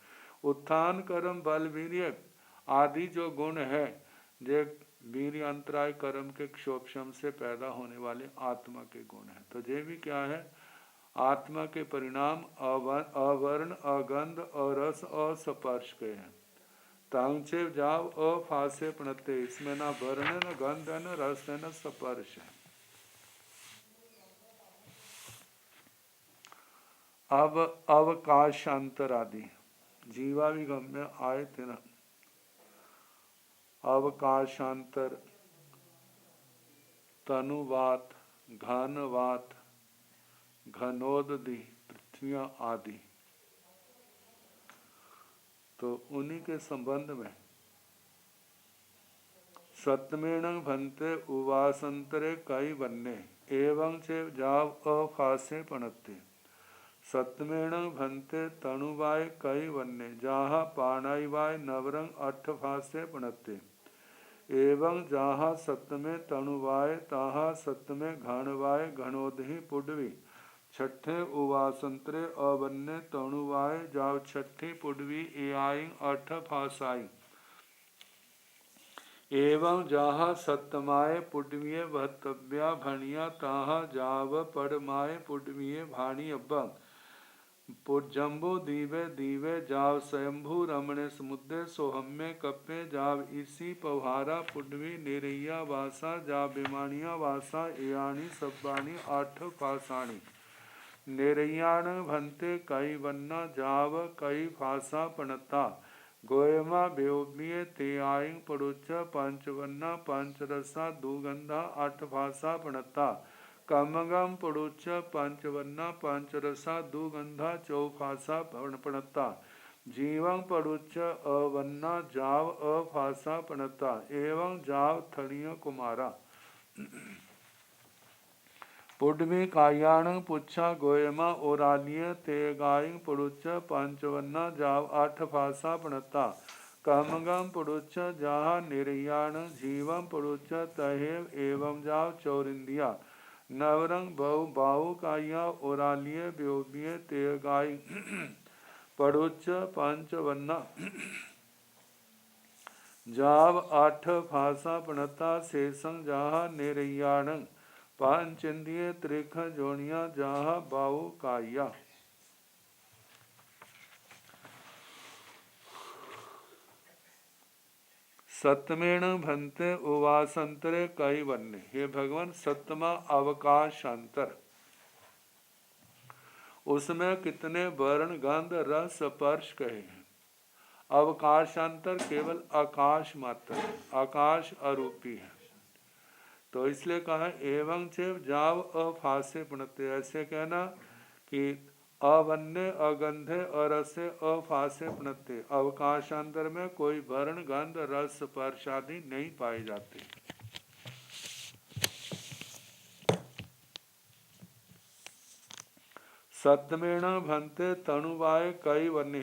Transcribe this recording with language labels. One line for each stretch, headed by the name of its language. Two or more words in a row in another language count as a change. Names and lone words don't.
Hindi: उत्थान कर्म बल वीर्य आदि जो गुण है, जे वीर्य अंतराय कर्म के क्षोभशम से पैदा होने वाले आत्मा के गुण हैं। तो ये भी क्या है? आत्मा के परिणाम अवर्ण अगंध अरस अस्पर्श के हैं।
Prakrit languages: तांचे जाव अफासे पणते,
Hindi: इसमें ना वर्ण है ना गंध है ना रस है ना स्पर्श है। अब अवकाशांतर आदि जीवा भी गम में आए थे ना। अवकाशांतर तनुवात घनवात घनोदधि पृथ्वियां आदि, तो उन्हीं के संबंध में
Prakrit languages: सत्यमेण भंते उवासंतरे कई वन्ने एवं चे जाव अफासे पणते। सत्यमेण भंते तणुवाय कई वन्ने जहाँ पाणाईवाय नवरंग अठ फासे पणते। एवं जहाँ सत्य में तणुवाय तहाँ सत्य में घणवाय घणोदही पुडवी छठे उवासंतरे अवन्य तणुवाय जाव छठी पुडवी एआई अठ फासाई एवं जहाँ सतमाय पुडवीय भतव्या भणिया तहाँ जाव पड़माय पुडवीय भाणी अब्बा जम्बो दीवे दीवे जाव स्वयंभू रमणे समुद्र सोहम्य कप्पे जाव इसी पवहारा पुडवी निरैया वासा जाव बिमानिया वासा एयाणी सब्बाणी आठ फासाणी निरैयाण भंते कई वन्ना जाव कई फासा पणता गोयमा बेओबिये ते आई पड़ोच पंचवन्ना पंचरसा दुगंधा आठ फासा पणता कमगम पड़ोच पंचवन्ना पंचरसा दुगंधा चौफासा पणता जीवं पड़ोच अवन्ना जाव अफासा पणता एवं जाव थणिय कुमारा पुडवी कायाण पुच्छा गोयमा ओरालिय ते गाय पड़ोच पंचवन्ना जाव आठ फासा पणता कमगम पड़ोच जहा निरयाण जीवम पड़ोच तहेव एवं जाव चौरिंदिया नवरंग बहु बाहु काया ओरालिय ब्योबिय ते गाय पड़ोच पंचवन्ना जाव आठ फासा पणता शेषं जहा निरयाण पांचंदिय त्रिख जोनिया जहा बाहु काया सतमेण भंते उवासंतरे कई वन्य।
Hindi: हे भगवान, सतमा अवकाशांतर, उसमें कितने वर्ण गंध रस स्पर्श कहे हैं। अवकाशांतर केवल आकाश मात्र है, आकाश अरूपी है। तो इसलिए कहा
Prakrit languages: एवं चेव जाव अफासे पुणते,
Hindi: ऐसे कहना कि
Prakrit languages: अवन्य अगंधे अरसे अफासे पुणते,
Hindi: अवकाशांतर में कोई वर्ण गंध रस स्पर्श आदि नहीं पाए जाते।
Prakrit languages: सतमेण भंते तनुवाय कई वन्य।